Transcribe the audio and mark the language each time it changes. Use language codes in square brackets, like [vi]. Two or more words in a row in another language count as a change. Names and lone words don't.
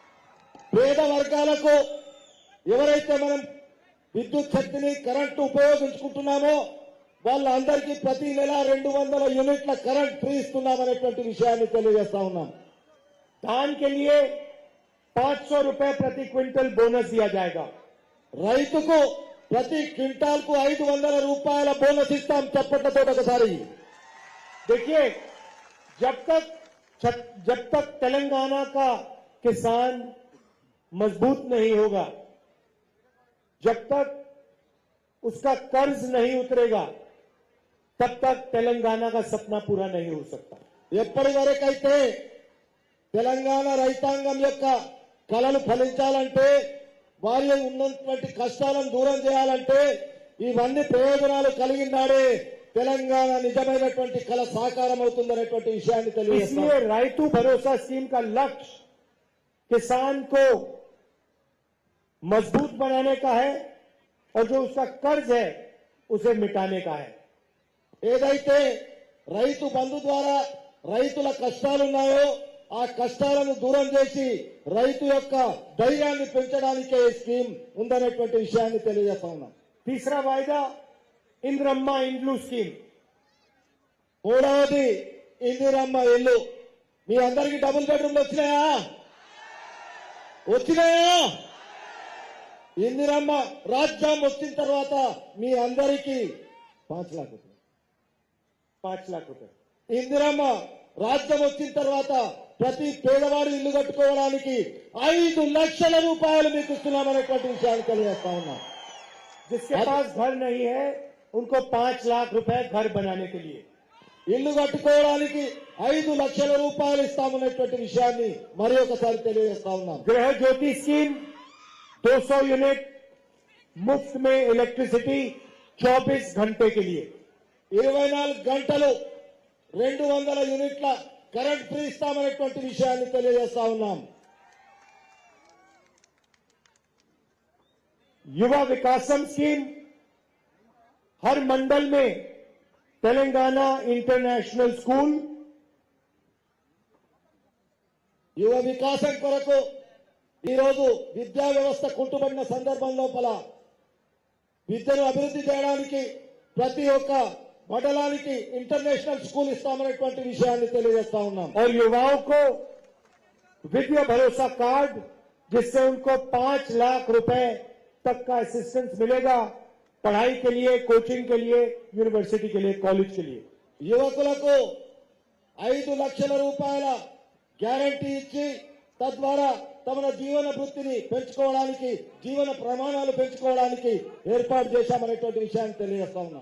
[te] మన పేద వర్గాలకు ఎవరైతే మనం విద్యుత్ శక్తిని కరెంటు ఉపయోగించుకుంటున్నామో వాళ్ళందరికీ ప్రతి నెల 200 యూనిట్ల [en] current free [te] ఇస్తున్నామనేటువంటి విషయాన్ని తెలియజేస్తా ఉన్నాం. [hi] धान के लिए 500 रुपए प्रति क्विंटल बोनस दिया जाएगा। [te] రైతుకు ప్రతి క్వింటాల్ కు 500 రూపాయల బోనస్ ఇస్తాం. చప్పట్లతో ఒకసారి. [hi] देखिए, जब तक तेलंगाना का किसान मजबूत नहीं होगा, जब तक उसका कर्ज नहीं उतरेगा, तब तक तेलंगाना का सपना पूरा नहीं हो सकता। [te] ఎప్పటి వరకైతే తెలంగాణ రైతాంగం యొక్క కలలు ఫలించాలంటే, వారి ఉన్నటువంటి కష్టాలను దూరం చేయాలంటే, ఇవన్నీ ప్రయోజనాలు కలిగినాడే తెలంగాణ నిజమైనటువంటి కళ సాకారం అవుతుందనేటువంటి విషయాన్ని తెలియజేస్తాం. [hi] इसलिए रायतू भरोसा स्कीम का लक्ष्य किसान को मजबूत बनाने का है और जो उसका कर्ज है उसे मिटाने का है। [te] ఏదైతే రైతు బంధు ద్వారా రైతుల కష్టాలున్నాయో ఆ కష్టాలను దూరం చేసి రైతు యొక్క ధైర్యాన్ని పెంచడానికే ఈ స్కీమ్ ఉందనేటువంటి విషయాన్ని తెలియజేస్తా ఉన్నాం. [hi] तीसरा वायदा इंद्रम्मा इंड्लू स्कीम। [te] మూడవది ఇందిరమ్మ ఇల్లు. మీ అందరికీ [en] double bedrooms [te] వచ్చినాయా? వచ్చినాయా? ఇందిరమ్మ రాజ్యం వచ్చిన తర్వాత మీ అందరికీ 5 लाख రూపాయలు. [hi] 5 लाख रुपए। [te] ఇందిరమ్మ రాజ్యం వచ్చిన తర్వాత ప్రతి పేదవాడు ఇల్లు కట్టుకోవడానికి 5 లక్షల రూపాయలు మీకు ఇస్తున్నామనేటువంటి విషయాన్ని తెలియజేస్తా ఉన్నాం. [hi] जिसके पास घर नहीं है उनको 5 लाख रुपए घर बनाने के लिए। [te] ఇల్లు కట్టుకోవడానికి 5 లక్షల రూపాయలు ఇస్తామనేటువంటి విషయాన్ని మరి ఒకసారి తెలియజేస్తా ఉన్నాం. [hi] गृह ज्योति स्कीम 200 यूनिट मुफ्त में इलेक्ट्रिसिटी 24 घंटे के लिए। [te] 24 గంటలు 200 యూనిట్ల [en] current free [te] ఇస్తామనేటువంటి విషయాన్ని తెలియజేస్తా ఉన్నాం. [hi] युवा विकासम स्कीम, हर मंडल में तेलंगाना इंटरनेशनल स्कूल, [te] యువ వికాసం కొరకు ఈరోజు విద్యా వ్యవస్థ కుంటుపడిన సందర్భం లోపల విద్యను అభివృద్ధి చేయడానికి ప్రతి ఒక్క మండలానికి [en] international school [te] ఇస్తామనేటువంటి విషయాన్ని తెలియజేస్తా ఉన్నాం. [hi] और युवाओं को विद्या भरोसा कार्ड, जिससे उनको 5 लाख रुपए तक का असिस्टेंस मिलेगा पढ़ाई के लिए, कोचिंग के लिए, यूनिवर्सिटी के लिए, कॉलेज के लिए। [te] యువకులకు 5 లక్షల రూపాయల గ్యారంటీ ఇచ్చి తద్వారా తమ జీవన వృత్తిని పెంచుకోవడానికి, జీవన ప్రమాణాలు పెంచుకోవడానికి ఏర్పాటు చేశామనేటువంటి విషయాన్ని తెలియజేస్తా ఉన్నాం.